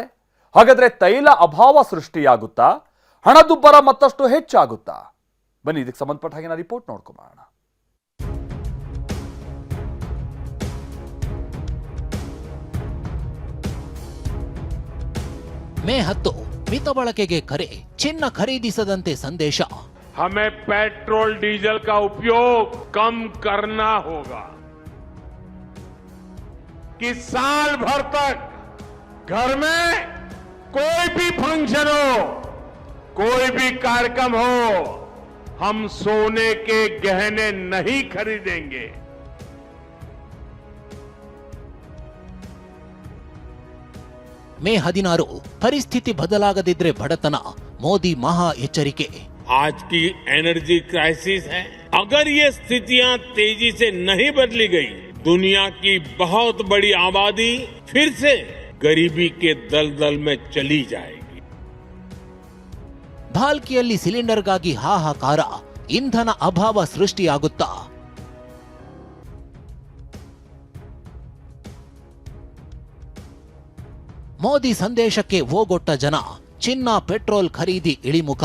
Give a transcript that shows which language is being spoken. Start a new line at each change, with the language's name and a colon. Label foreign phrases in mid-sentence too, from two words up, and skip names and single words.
Kannada: ಹಾಗಾದ್ರೆ ತೈಲ ಅಭಾವ ಸೃಷ್ಟಿಯಾಗುತ್ತಾ, ಹಣದುಬ್ಬರ ಮತ್ತಷ್ಟು ಹೆಚ್ಚಾಗುತ್ತಾ? ಬನ್ನಿ ಇದಕ್ಕೆ ಸಂಬಂಧಪಟ್ಟ ಹಾಗೆ ನಾ ರಿಪೋರ್ಟ್ ನೋಡ್ಕೊಂಬರೋಣ. ಮೇ 10 ಮಿತ ಬಳಕೆಗೆ ಕರೆ, ಚಿನ್ನ ಖರೀದಿಸದಂತೆ ಸಂದೇಶ.
Hindi: हमें पेट्रोल डीजल का उपयोग कम करना होगा कि साल भर तक घर में कोई भी फंक्शन हो, कोई भी कार्यक्रम हो, हम सोने के गहने नहीं खरीदेंगे।
Kannada: ಮೇ 16 ಪರಿಸ್ಥಿತಿ ಬದಲಾಗದಿದ್ರೆ ಬಡತನ, ಮೋದಿ ಮಹಾ ಎಚ್ಚರಿಕೆ.
Hindi: आज की
English: energy crisis
Hindi: है, अगर ये स्थितियां तेजी से नहीं बदली गई, दुनिया की बहुत बड़ी आबादी फिर से गरीबी के दलदल में चली जाएगी.
Kannada: ಭಾಲ್ಕಿಯಲ್ಲಿ ಸಿಲಿಂಡರ್ಗಾಗಿ ಹಾಹಾಕಾರ, ಇಂಧನ ಅಭಾವ ಸೃಷ್ಟಿಯಾಗುತ್ತಾ? ಮೋದಿ ಸಂದೇಶಕ್ಕೆ ಓಗೊಟ್ಟ ಜನ, ಚಿನ್ನ ಪೆಟ್ರೋಲ್ ಖರೀದಿ ಇಳಿಮುಖ.